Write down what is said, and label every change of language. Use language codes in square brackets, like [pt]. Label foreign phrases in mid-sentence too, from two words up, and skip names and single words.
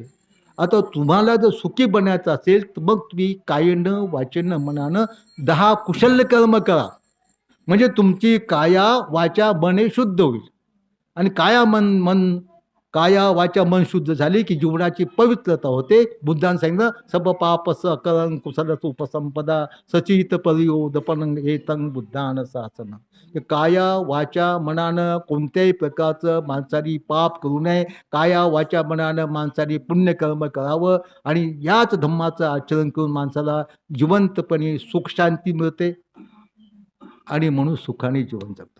[mr] आता तुम्हाला जर सुखी बनायचं असेल तर मग तुम्ही कायेनं, वाचेनं, मनानं 10 कुशल कर्म करा. म्हणजे तुमची काया, वाचा, मन हे शुद्ध होईल. आणि काया वाचा मन शुद्ध झाली की जीवनाची पवित्रता होते. बुद्धांनी सांगितलं [pi] सब पापस अकरंग कुशलस उपसंपदा सचित परियोदपनं एतं बुद्धान शासन. [mr] काया वाचा मनानं कोणत्याही प्रकारचं माणसाने पाप करू नये. काया वाचा मनानं माणसाने पुण्यकर्म करावं आणि याच धम्माचं आचरण करून माणसाला जिवंतपणे सुख शांती मिळते आणि म्हणून सुखाने जीवन जगतो.